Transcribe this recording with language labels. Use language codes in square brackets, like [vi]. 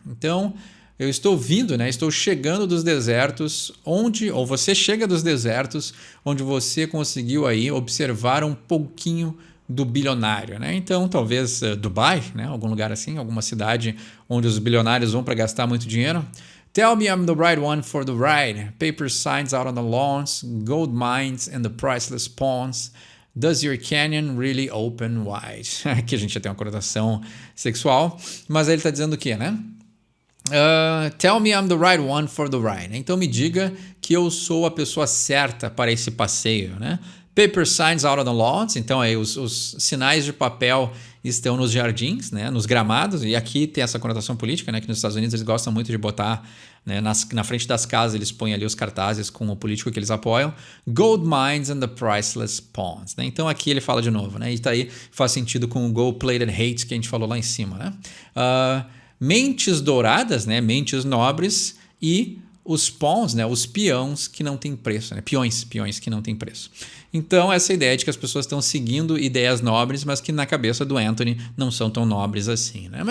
[pt] Então eu estou vindo, né? Estou chegando dos desertos, ou você chega dos desertos, onde você conseguiu aí observar um pouquinho do bilionário, né? Então, talvez Dubai, né? Algum lugar assim, alguma cidade onde os bilionários vão para gastar muito dinheiro. [en] Tell me I'm the right one for the ride. Paper signs out on the lawns, gold mines and the priceless pawns. Does your canyon really open wide? [pt] Aqui a gente já tem uma conotação sexual, mas aí ele está dizendo o quê, né? [en] Tell me I'm the right one for the ride. [pt] Então me diga que eu sou a pessoa certa para esse passeio, né? [en] Paper signs out on the lawns, [pt] então aí os sinais de papel estão nos jardins, né, nos gramados, e aqui tem essa conotação política, né, que nos Estados Unidos eles gostam muito de botar, né, na frente das casas eles põem ali os cartazes com o político que eles apoiam. [en] Gold mines and the priceless pawns, né? [pt] Então aqui ele fala de novo, né, e tá aí, faz sentido com o gold-plated hate que a gente falou lá em cima, né? Mentes douradas, né, mentes nobres e os pawns, né, os peões que não têm preço, né, peões que não têm preço. Então, essa ideia de que as pessoas estão seguindo ideias nobres, mas que na cabeça do Anthony não são tão nobres assim, né?